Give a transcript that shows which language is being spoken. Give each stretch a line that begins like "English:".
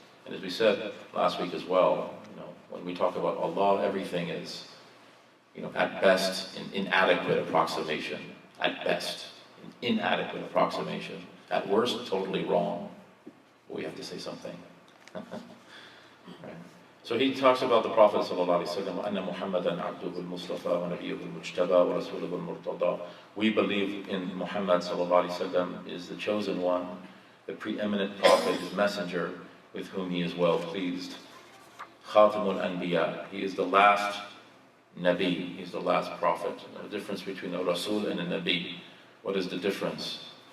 English: And as we said last week as well, when we talk about Allah, everything is, at best, an inadequate approximation. At best, an inadequate approximation. At worst, totally wrong. But we have to say something. Right. So he talks about the Prophet ﷺ,
Arabic: أَنَّ مُحَمَّدًا عَبْدُهُ الْمُصْطَفَى وَنَبِيُّهُ الْمُجْتَبَى وَرَسُولُهُ الْمُرْتَضَى.
English: We believe in Muhammad ﷺ is the chosen one, the preeminent prophet, his messenger, with whom he is well pleased. Khatamul Anbiya, he is the last Nabi, he's the last prophet. The difference between a Rasul and a Nabi. What is the difference?